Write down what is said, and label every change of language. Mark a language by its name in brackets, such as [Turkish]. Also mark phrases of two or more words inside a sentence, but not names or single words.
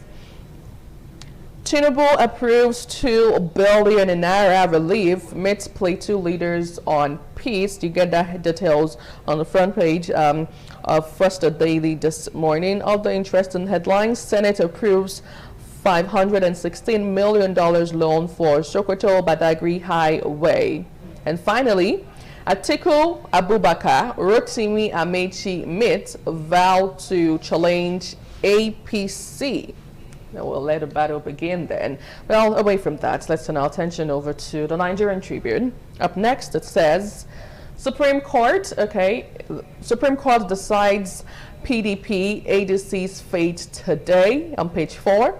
[English] Tinubu approves 2 billion naira relief, meets Plateau leaders on peace. You get that details on the front page of First Daily this morning. Other interesting headlines: Senate approves $516 million loan for Sokoto Badagry Highway. And finally, Atiku Abubakar, Rotimi Amechi meet, vow to challenge APC. Now we'll let the battle begin then. Well, away from that, let's turn our attention over to the Nigerian Tribune. Up next, it says, Supreme Court decides PDP ADC's fate today on page 4.